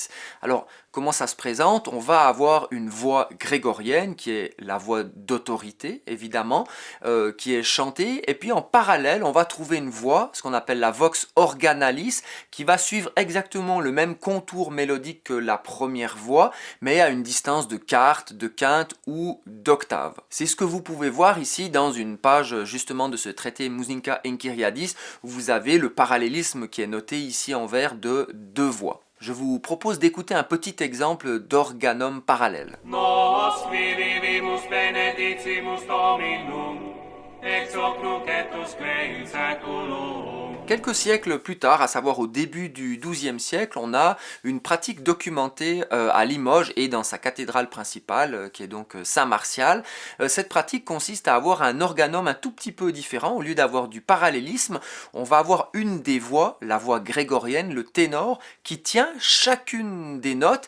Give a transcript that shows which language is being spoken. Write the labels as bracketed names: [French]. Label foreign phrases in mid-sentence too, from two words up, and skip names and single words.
[French] Alors, comment ça se présente? On va avoir une voix grégorienne, qui est la voix d'autorité, évidemment, qui est chantée, et puis en parallèle, on va trouver une voix, ce qu'on appelle la [Latin] vox organalis, [French] qui va suivre exactement le même contour mélodique que la première voix, mais à une distance de quarte, de quinte ou d'octave. C'est ce que vous pouvez voir ici dans une page justement de ce traité Musica Inkyriadis, où vous avez le parallélisme qui est noté ici en vert de 2 voix. Je vous propose d'écouter un petit exemple d'organum parallèle. [Latin] Nos vivimus benedicimus Dominum, ex hoc nunc et usque in saeculum. [French] Quelques siècles plus tard, à savoir au début du XIIe siècle, on a une pratique documentée à Limoges et dans sa cathédrale principale, qui est donc Saint-Martial. Cette pratique consiste à avoir un organum un tout petit peu différent. Au lieu d'avoir du parallélisme, on va avoir une des voix, la voix grégorienne, le ténor, qui tient chacune des notes.